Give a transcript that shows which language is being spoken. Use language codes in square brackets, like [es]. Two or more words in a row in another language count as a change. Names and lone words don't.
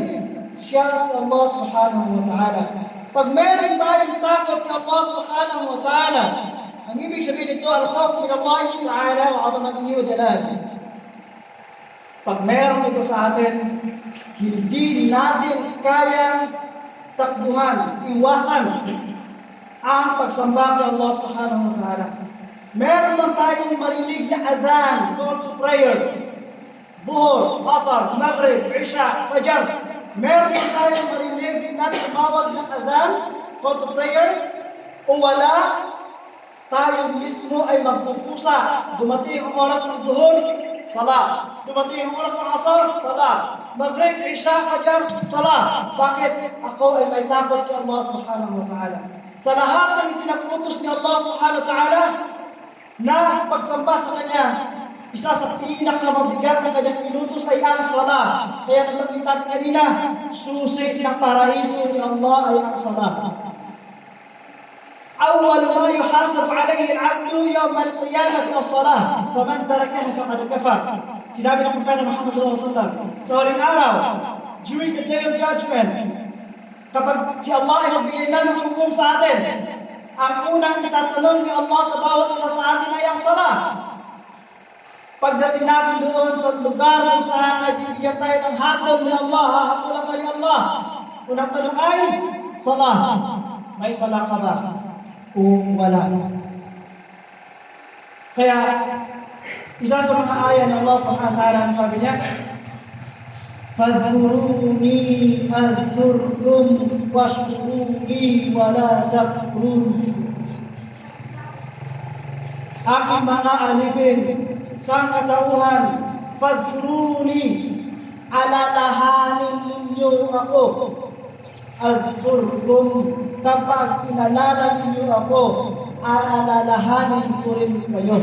[tl] Siya si Allah [ar] سبحانه وتعالى. [tl] Pag meron tayong takot kay Allah [ar] سبحانه وتعالى, [tl] ang ibig sabihin nito, [ar] الخوف من الله تعالى وعظمته وجلاله. [tl] Pag meron ito sa atin, hindi natin kayang takbuhan, iwasan ang pagsamba kay Allah [ar] سبحانه وتعالى. [tl] Meron man tayong marinig na adhan, [en] call to prayer, [tl] Dhuhr, Asar, Maghrib, Isha, Fajr. Meron man tayong marinig na tumawag ng adhan, [en] call to prayer, [tl] o wala, tayo mismo ay magpupusa. Dumating ang oras ng Dhuhr, Salah. Dumating ang oras ng Asar, Salah. Maghrib, Isha, Fajr, Salah. Bakit? Ako ay may takot sa Allah [ar] سبحانه وتعالى. [tl] Sa lahat ng ipinagutos ni Allah [ar] سبحانه وتعالى [tl] na pagsamba sa Kanya, isa sa pinakamabigat na Kanyang inutos ay ang Salah. Kaya nabanggit natin kanina, susi ng paraiso ni Allah ay ang Salah. [ar] أول ما يحاسب عليه العبد يوم القيامة الصلاة فمن تركها فقد كفر. [tl] Sinabi ng Propeta Muhammad [ar] صلى الله عليه وسلم [tl] sa huling araw, [en] during the day of judgment, [tl] kapag si Allah ay magbigay na ng hukom sa atin, ang unang itatanong ni Allah sa bawat isa sa atin ay ang salah. Pagdating natin doon sa lugar kung saan ay bibigyan tayo ng hatol ni Allah, hahapulan ka ni Allah, unang tanong ay salah. May salah ka ba? O wala. Kaya, isa sa mga aya ng Allah [ar] سبحانه وتعالى, [tl] ang sabi niya, [ar] فَاذْكُرُونِي أَذْكُرْكُمْ وَاشْكُرُوا لِي وَلَا تَكْفُرُونِ. [tl] Aking mga alipin sa katauhan, فَاذْكُرُونِي, alalahanin ninyo ako. أَذْكُرْكُمْ, kapag inalala ninyo ako, alalahanin ko rin kayo.